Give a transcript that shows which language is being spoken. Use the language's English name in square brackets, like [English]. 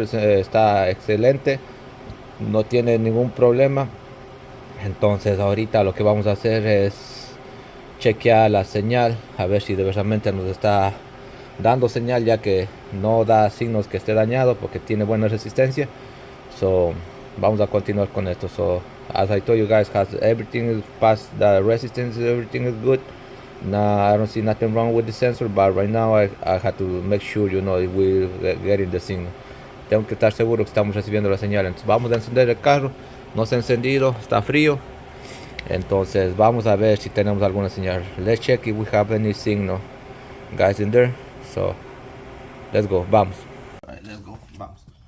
[Spanish] Está excelente, no tiene ningún problema. Entonces ahorita lo que vamos a hacer es chequear la señal, a ver si de verdad nos está dando señal, ya que no da signos que esté dañado porque tiene buena resistencia. So vamos a continuar con esto. [English] So as I told you guys, everything is past the resistance, everything is good. Nah, I don't see nothing wrong with the sensor, but right now I have to make sure, you know, we're getting the signal. [Spanish] Tengo que estar seguro que estamos recibiendo la señal. Entonces vamos a encender el carro. No se ha encendido, está frío. Entonces vamos a ver si tenemos alguna señal. [English] Let's check if we have any signal, guys, in there. So let's go, vamos. Alright, let's go, vamos.